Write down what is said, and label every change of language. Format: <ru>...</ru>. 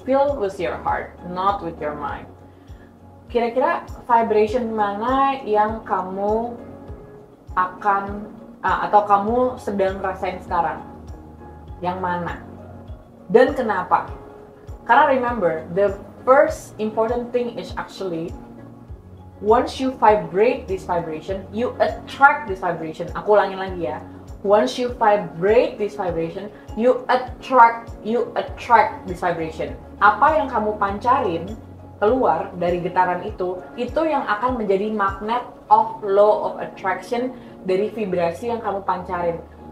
<en>Feel with your heart, not with your mind.</en> <id>Kira-kira vibration mana yang kamu akan atau kamu sedang rasain sekarang? Yang mana? Dan kenapa?</id> <en>Karena remember, the first important thing is actually once you vibrate this vibration, you attract this vibration.</en> <id>Aku ulangin lagi ya.</id> <en>Once you vibrate this vibration, you attract this vibration.</en> <id>Apa yang kamu pancarin keluar dari getaran itu yang akan menjadi</id> <en>magnet of law of attraction</en> <id>dari vibrasi yang kamu pancarin.</id>